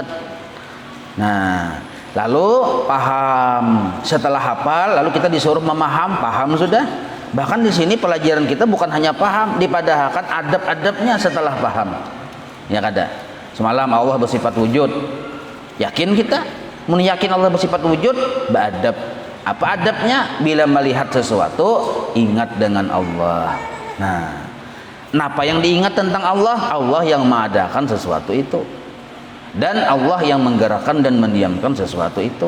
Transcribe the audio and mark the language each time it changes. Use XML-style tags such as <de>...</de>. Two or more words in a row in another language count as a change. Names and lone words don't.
<id>Nah, lalu paham. Setelah hafal, lalu kita disuruh memaham, paham sudah. Bahkan di sini pelajaran kita bukan hanya paham, dipadahkan adab-adabnya setelah paham.</id> <bjn>Ya kada.</bjn> <id>Semalam Allah bersifat wujud. Yakin kita? Mun yakin Allah bersifat wujud, beradab. Apa adabnya? Bila melihat sesuatu, ingat dengan Allah. Nah, apa yang diingat tentang Allah? Allah yang mengadakan sesuatu itu, dan Allah yang menggerakkan dan mendiamkan sesuatu itu.</id>